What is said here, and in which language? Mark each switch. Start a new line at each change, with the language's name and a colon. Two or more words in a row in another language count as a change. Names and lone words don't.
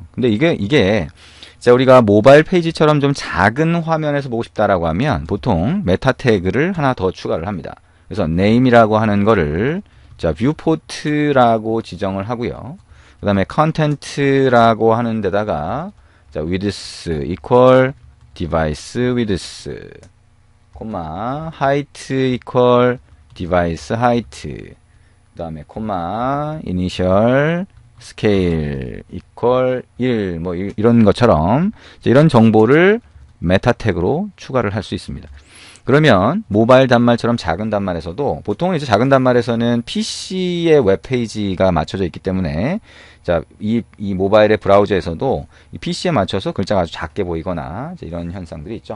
Korean: 근데 이게 우리가 모바일 페이지처럼 좀 작은 화면에서 보고 싶다라고 하면 보통 메타 태그를 하나 더 추가를 합니다. 그래서 name이라고 하는 거를 viewport라고 지정을 하고요. 그 다음에 content라고 하는 데다가
English: width equal device width, height equal device height,
Korean: 그 다음에
English: initial scale equal 1,
Korean: 뭐 이런 것처럼 이런 정보를 메타 태그로 추가를 할 수 있습니다. 그러면 모바일 단말처럼 작은 단말에서도 보통 이제 작은 단말에서는 PC의 웹페이지가 맞춰져 있기 때문에 이 모바일의 브라우저에서도 이 PC에 맞춰서 글자가 아주 작게 보이거나 이런 현상들이 있죠.